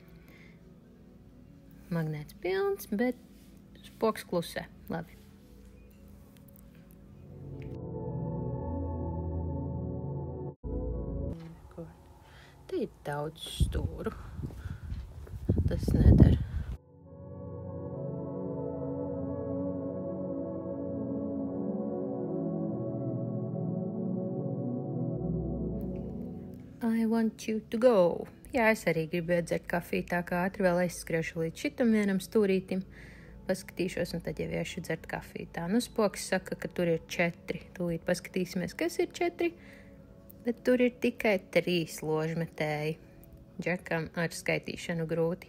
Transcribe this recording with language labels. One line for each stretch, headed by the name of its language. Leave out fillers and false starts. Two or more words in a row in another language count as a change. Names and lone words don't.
Latvian: Magnēts pilns, bet spoks klusē. Labi. Te ir daudz stūru. Tas nedara.
English: I want you to go.
Latvian: Jā, es arī gribēju dzert kafiju, tā kā ātri vēl aizskriešu līdz šitam vienam stūrītim. Paskatīšos, un tad jau iešu dzert kafiju. Tā, nu spoks saka, ka tur ir 4. Tūlīt paskatīsimies, kas ir 4. Bet tur ir tikai 3 ložmetēji. Džekam ar skaitīšanu grūti.